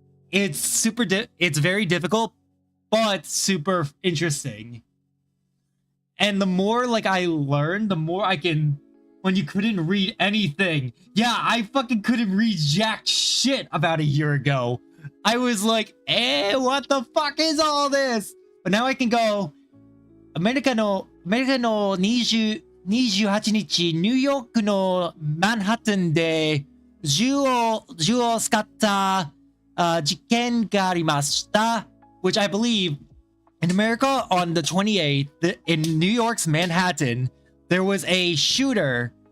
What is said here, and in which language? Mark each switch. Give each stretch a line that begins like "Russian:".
English: It's very difficult, but super interesting. And the more like I learn, the more I can. When you couldn't read anything. Yeah, I fucking couldn't read jack shit about a year ago. I was like, what the fuck is all this? But now I can go,
Japanese: アメリカの28日、ニューヨークのマンハッタンで銃を使った事件がありました。
English: Which I believe in America on the 28th, in New York's Manhattan, there was a shooting.